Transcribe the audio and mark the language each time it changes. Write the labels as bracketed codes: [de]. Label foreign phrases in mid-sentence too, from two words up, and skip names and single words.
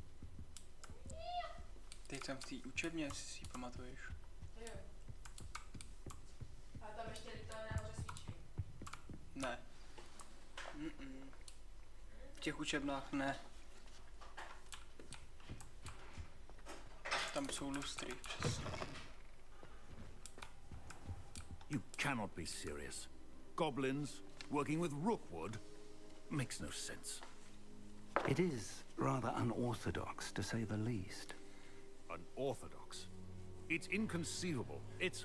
[cs] Teď jsem v té učebně, jestli si ji pamatuješ. Jo. A tam ještě lítají nahoře svíčky. Ne. V těch učebnách ne. Tam jsou lustry, přesně. [en] You cannot be serious. Goblins working with Rookwood makes no sense. It is rather unorthodox, to say the least. Unorthodox? It's inconceivable. It's...